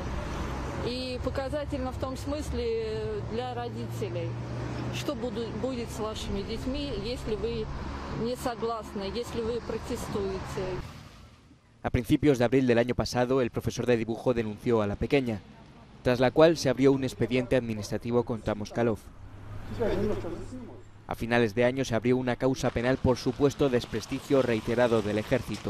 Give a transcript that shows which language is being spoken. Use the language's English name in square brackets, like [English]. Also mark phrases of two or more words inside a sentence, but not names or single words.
[Russian] И показательно в том смысле для родителей, что будет с вашими детьми, если вы не согласны, если вы протестуете. [Spanish] A principios de abril del año pasado, el profesor de dibujo denunció a la pequeña, tras la cual se abrió un expediente administrativo contra Moskalov. A finales de año se abrió una causa penal por supuesto desprestigio reiterado del ejército.